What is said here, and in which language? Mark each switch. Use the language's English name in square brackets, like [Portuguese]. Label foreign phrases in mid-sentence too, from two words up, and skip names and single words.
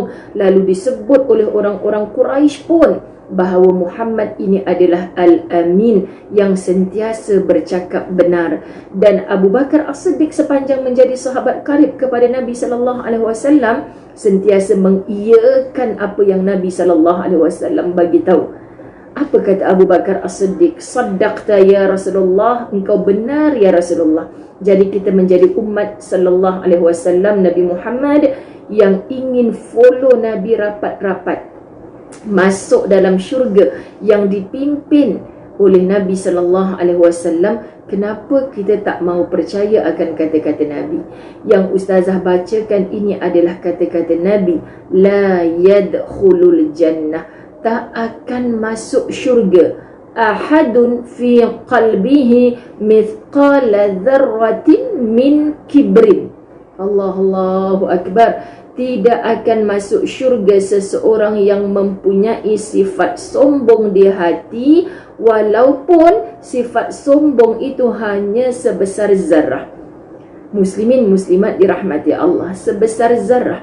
[Malay] Lalu disebut oleh orang-orang Quraisy pun bahawa Muhammad ini adalah Al-Amin, yang sentiasa bercakap benar. Dan Abu Bakar As-Siddiq sepanjang menjadi sahabat karib kepada Nabi [Arabic] صلى الله عليه وسلم, [Malay] sentiasa mengiyakan apa yang Nabi [Arabic] صلى الله عليه وسلم [Malay] bagi tahu. Apa kata Abu Bakar As-Siddiq? [Arabic] صدقت يا رسول الله, [Malay] engkau benar [Arabic] يا رسول الله. [Malay] Jadi kita menjadi umat [Arabic] صلى الله عليه وسلم [Malay] Nabi Muhammad yang ingin follow Nabi rapat-rapat, masuk dalam syurga yang dipimpin oleh Nabi [Arabic] صلى الله عليه وسلم. [Malay] Kenapa kita tak mau percaya akan kata-kata Nabi? Yang ustazah bacakan ini adalah kata-kata Nabi, [Arabic] لا يدخل الجنة, [Malay] tak akan masuk syurga [Arabic] أحد في قلبه مثقال ذرة من كبر. الله أكبر. [Malay] Tidak akan masuk syurga seseorang yang mempunyai sifat sombong di hati, walaupun sifat sombong itu hanya sebesar zarah. Muslimin muslimat dirahmati Allah, sebesar zarah.